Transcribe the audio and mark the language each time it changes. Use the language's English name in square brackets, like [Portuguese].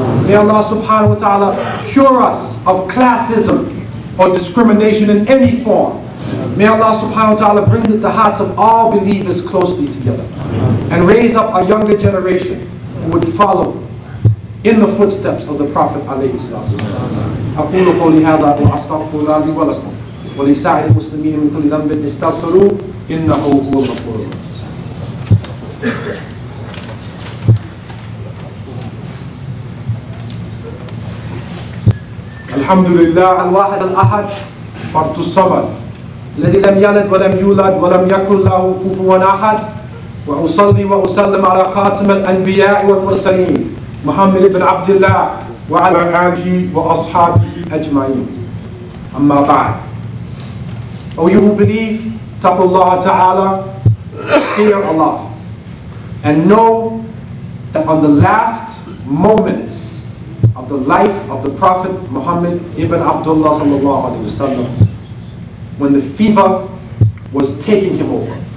[English] May Allah subhanahu wa ta'ala cure us of classism or discrimination in any form. May Allah subhanahu wa ta'ala bring the hearts of all believers closely together and raise up a younger generation who would follow in the footsteps of the Prophet alayhi salatu wasalam. [Arabic] أقول قولي هذا وأستغفر الله لي ولكم ولسائر المسلمين من كل ذنب استغفروه إنه هو الغفور الرحيم. الحمد لله الواحد الأحد فرد الصمد الذي لم يلد ولم يولد ولم يكن له كفوا أحد وأصلي وأسلم على خاتم الأنبياء والمرسلين محمد بن عبد الله وعلى آله وأصحابه أجمعين. أما بعد. [English] O you who believe, taqullah ta'ala, fear Allah, and know that on the last moments of the life of the Prophet Muhammad ibn Abdullah sallallahu alaihi wasallam, when the fever was taking him over,